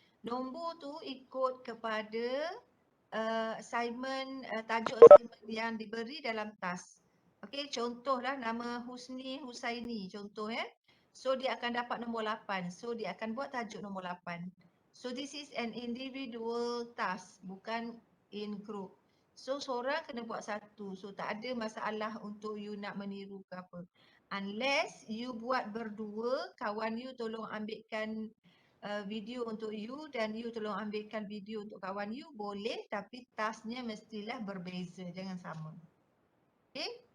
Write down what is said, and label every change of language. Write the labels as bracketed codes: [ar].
[ms] Nombor tu ikut kepada tajuk assignment yang diberi dalam task. Okey, contohlah nama Husni Husaini, contoh ya. So dia akan dapat nombor 8. So dia akan buat tajuk nombor 8. [en] So this is an individual task, [ms] bukan [en] in group. [ms] So seorang kena buat satu. So tak ada masalah untuk you nak meniru ke apa. [en] Unless you [ms] buat berdua, kawan you tolong ambilkan video untuk you dan you tolong ambilkan video untuk kawan you, boleh, tapi tasknya mestilah berbeza, jangan sama. Okay?